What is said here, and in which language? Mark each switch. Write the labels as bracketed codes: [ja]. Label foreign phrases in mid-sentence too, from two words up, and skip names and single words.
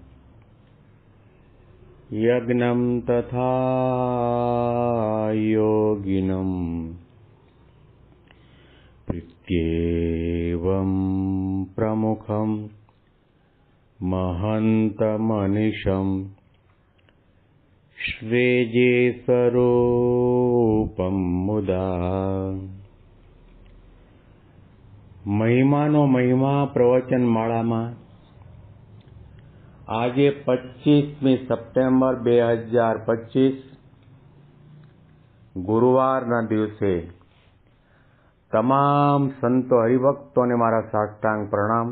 [sa] यज्ञं तथा योगिनं प्रत्येवं प्रमुखं महन्तमनिशं श्वेजे स्वरूपं मुदा। [gu] મહિમાનો મહિમા પ્રવચન માળામાં આજે 25મી સપ્ટેમ્બર 2025 ગુરુવારના દિવસે તમામ સંતો હરિભક્તોને મારા સાષ્ટાંગ પ્રણામ.